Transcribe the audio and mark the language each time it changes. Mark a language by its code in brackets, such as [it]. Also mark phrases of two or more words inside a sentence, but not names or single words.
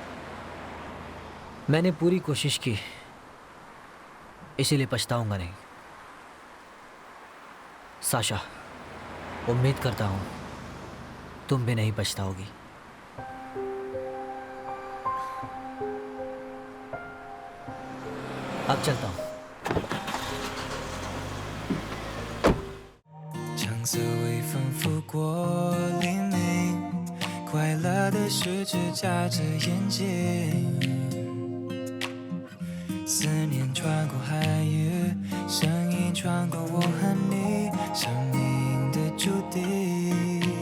[hi] मैंने पूरी कोशिश की, इसीलिए पछताऊंगा नहीं। साशा, उम्मीद करता हूँ तुम भी नहीं पछताओगी। अब चलता हूँ। [zh] 橙色微风拂过黎明，快乐的十指夹着眼睛，思念穿过海域，声音穿过我和你，生命的注定。